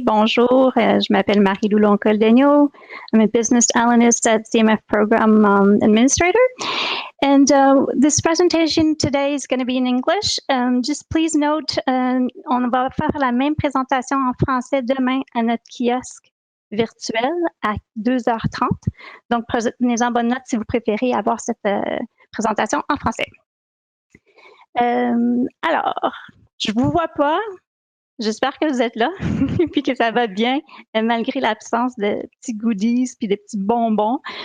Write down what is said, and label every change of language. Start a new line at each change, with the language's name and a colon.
French: Bonjour, je m'appelle Marilou Loncol Daigneault.
English: I'm a business analyst at CMF Program Administrator. And this presentation today is going to be in English. Just please note, on va faire la même présentation en français demain à notre kiosque virtuel à 2h30.
French: Donc, prenez-en bonne note si vous préférez avoir cette présentation en français. Alors, je vous vois pas. J'espère que vous êtes là puis que ça va bien malgré l'absence de petits goodies puis de petits bonbons.